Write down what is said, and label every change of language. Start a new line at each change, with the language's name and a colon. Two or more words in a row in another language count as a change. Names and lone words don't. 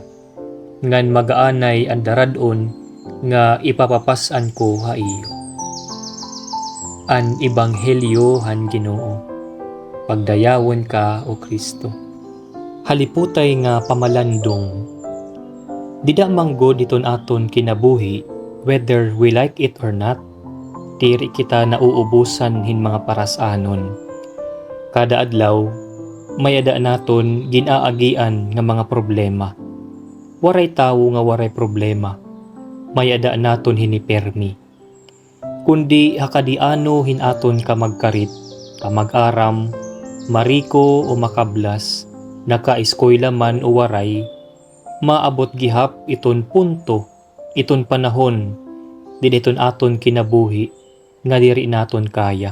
Waray: Ngan magaanay ang daradon, nga ipapapasan ko ha iyo. An ebanghelyo han Ginoo. Pagdayawon ka o Kristo. Haliputay nga pamalandong. Dida manggod diton aton kinabuhi,
English: whether we like it or not.
Waray: Diri kita nauubusan hin mga parasanon. Kada adlaw, may ada naton ginaagian nga mga problema. Waray tawo nga waray problema. May ada naton hinipermi. Kundi hakadiano hinaton ka magkarit, ka mag-aram, mariko o makablas, naka-eskwela man o waray, maabot gihap iton punto, iton panahon, din iton aton kinabuhi, nga diri naton kaya.